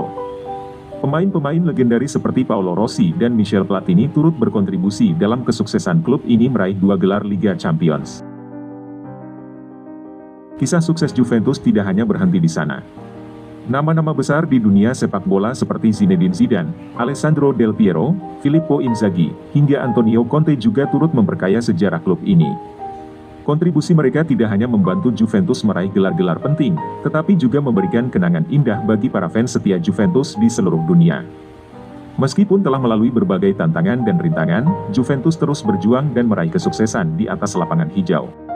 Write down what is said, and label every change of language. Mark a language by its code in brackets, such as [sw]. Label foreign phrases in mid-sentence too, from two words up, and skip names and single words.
[id] Pemain-pemain legendaris seperti Paolo Rossi dan Michel Platini turut berkontribusi dalam kesuksesan klub ini meraih 2 gelar Liga Champions. Kisah sukses Juventus tidak hanya berhenti di sana. Nama-nama besar di dunia sepak bola seperti Zinedine Zidane, Alessandro Del Piero, Filippo Inzaghi, hingga Antonio Conte juga turut memperkaya sejarah klub ini. Kontribusi mereka tidak hanya membantu Juventus meraih gelar-gelar penting, tetapi juga memberikan kenangan indah bagi para fans setia Juventus di seluruh dunia. Meskipun telah melalui berbagai tantangan dan rintangan, Juventus terus berjuang dan meraih kesuksesan di atas lapangan hijau.